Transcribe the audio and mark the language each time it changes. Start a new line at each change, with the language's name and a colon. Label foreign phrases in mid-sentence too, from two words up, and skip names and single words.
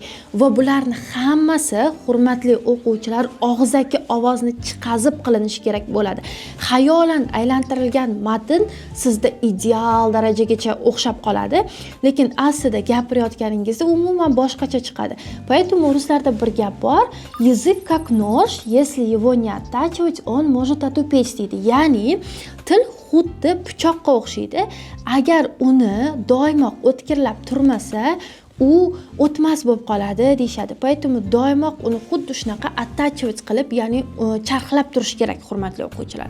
Uzbek: Va bularni hammasi hurmatli o'quvchilar og'zaki ovozni chiqazib qilinishi kerak bo'ladi. Xayolan aylantirilgan matn sizda ideal darajagacha o'xshab qoladi, lekin aslida gapirayotganingizda umuman boshqacha chiqadi. Поэтому ruslarda bir gap bor:
Russian: язык как нож, если его не оттачивать, он может отупеть deydi.
Uzbek: Ya'ni til xuddi pichoqqa o'xshaydi. Agar uni doimo o'tkirlab turmasa, u o'tmas bo'lib qoladi deyshadi. Поэтому doimo uni xuddi shunaqa attachivать qilib, ya'ni charxlab turish kerak hurmatli o'quvchilar.